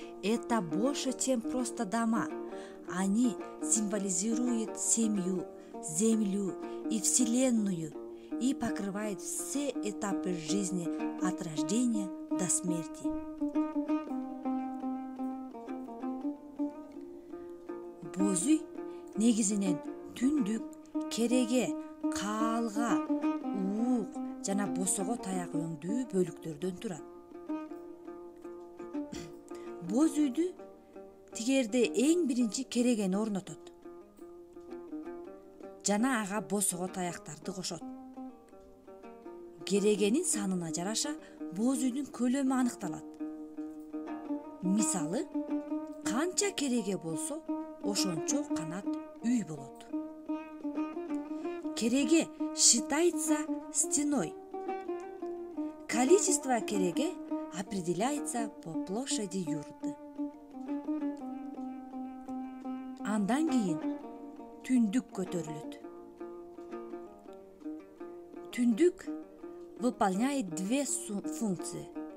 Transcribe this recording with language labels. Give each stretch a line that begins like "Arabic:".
Russian: Это больше, чем просто дома. Они символизируют семью, землю и вселенную и покрывают все этапы жизни от рождения до смерти.
Kyrgyz: Боз үй негизинен түндүк, кереге, каалга, уук жана босого таяк өңдүү бөлүктөрдөн турат. Боз үйдү тигерде эң биринчи керегени орнотот жана ага босого таяктарды кошот. Керегенин санына жараша боз үйдүн көлөмү аныкталат. Мисалы, канча кереге болсо, ошончо канат үй болот.
Russian: Кереге считается стеной. Количество кереге определяется по площади юрты.
Kyrgyz: Андан кийин түндүк көтөрүлөт.
Russian: Түндүк выполняет две функции.